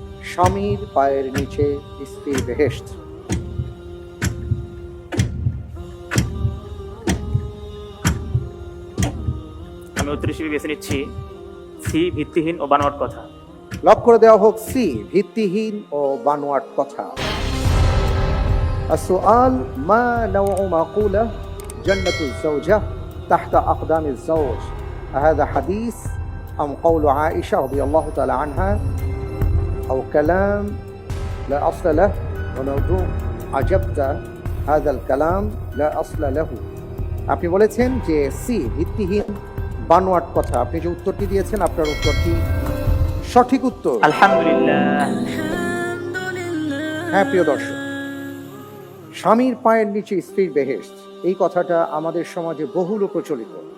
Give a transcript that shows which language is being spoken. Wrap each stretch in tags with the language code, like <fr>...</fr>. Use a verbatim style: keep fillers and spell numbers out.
<bn>স্বামীর পায়ের নিচে স্ত্রীর বেহেশত। আমি উত্তর হিসেবে বেছে নিচ্ছি সি, ভিত্তিহীন ও বানোয়াট কথা। লক করে দেওয়া হোক সি, ভিত্তিহীন ও বানোয়াট কথা।</bn> <ar>السؤال ما نوع مقولة جنة الزوجة تحت أقدام الزوج؟ هذا حديث أم قول عائشة رضي الله تعالى عنها أو كلام لا أصل له وموضوع عجبت هذا الكلام لا أصل له.</ar> <bn>আপনি বলেছেন যে সি, ভিত্তিহীন বানোয়াট কথা। আপনি যে উত্তরটি দিয়েছেন আপনার উত্তরটি সঠিক উত্তর। আলহামদুলিল্লাহ। হ্যাঁ প্রিয় দর্শক, স্বামীর পায়ের নিচে স্ত্রীর বেহেশত এই কথাটা আমাদের সমাজে বহুল প্রচলিত।</bn>